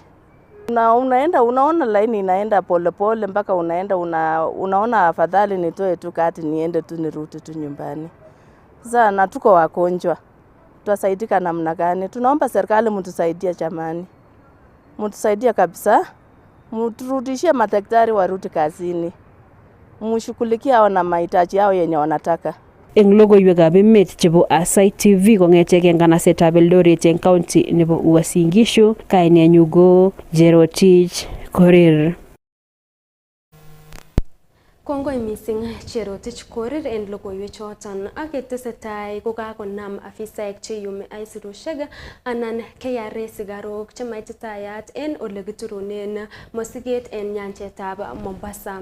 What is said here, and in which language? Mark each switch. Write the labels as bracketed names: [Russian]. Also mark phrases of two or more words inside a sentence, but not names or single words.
[Swahili] Unaona laini inaenda pole pole mpaka unaona afadhali nitoe tu kati niende tu nirudi tu nyumbani. Sasa na tuko wagonjwa. Tutasaidika namna gani? Tunaomba serikali mtusaidie jamani. Mtusaidie kabisa. Mturudishie madaktari warudi kazini. Mshughulikie hao na mahitaji yao yenye wanataka. [Kalenjin] Eng logoiywekab Emet chebo Aasai TV kong'ete eng kanasetab Eldoret eng county nebo Uasin Gishu, kainenyu ko Jerotich Korir. Kongoi mising Jerotich Korir en logoiwechoton, ak ketesetai kokakonam afisaek cheyumi aisirusiek anan KRA sigarok chemaititayat en ole kiturunen mosiget en nyanjetab Mombasa.